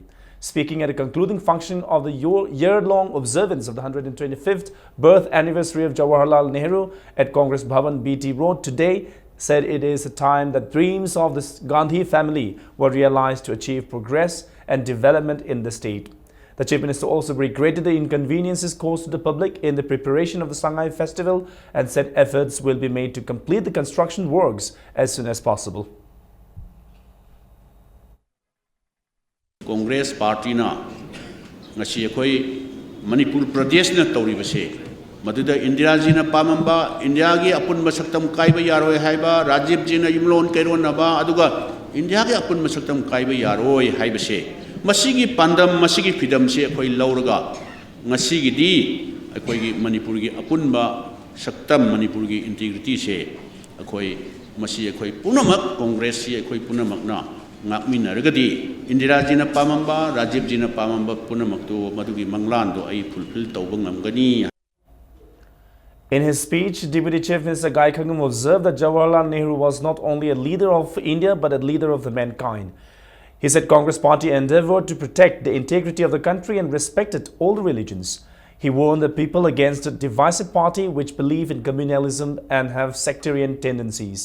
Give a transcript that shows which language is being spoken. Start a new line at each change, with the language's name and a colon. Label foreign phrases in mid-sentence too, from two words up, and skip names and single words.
English: Speaking at a concluding function of the year-long observance of the 125th birth anniversary of Jawaharlal Nehru at Congress Bhavan BT Road today, said it is a time that dreams of the Gandhi family were realized to achieve progress and development in the state. The Chief Minister also regretted the inconveniences caused to the public in the preparation of the Sangai festival and said efforts will be made to complete the construction works as soon as possible.
Manipuri: Congress Party na ngasi akhoi Manipur Pradesh na tauribase maduda Indira ji na pamamba India gi apun masaktam kaiba yaroi haiba Rajiv ji na yumlon kairon naba aduga India gi apun masaktam kaiba yaroi haibase masigi pandam masigi fidam se akhoi lauraga ngasi gi di akhoi gi Manipur gi apun ba saktam Manipur gi integrity se akhoi masi akhoi punamak Congress si akhoi punamak na ngakminaragadi Indira ji na pamamba Rajiv ji na pamamba punamakto madugi manglando ai fulfill tawba ngamgani.
English: In his speech, Deputy Chief Minister Gai Khangam observed that Jawaharlal Nehru was not only a leader of India but a leader of the mankind. He said Congress party endeavored to protect the integrity of the country and respected all the religions. He warned the people against a divisive party which believe in communalism and have sectarian tendencies.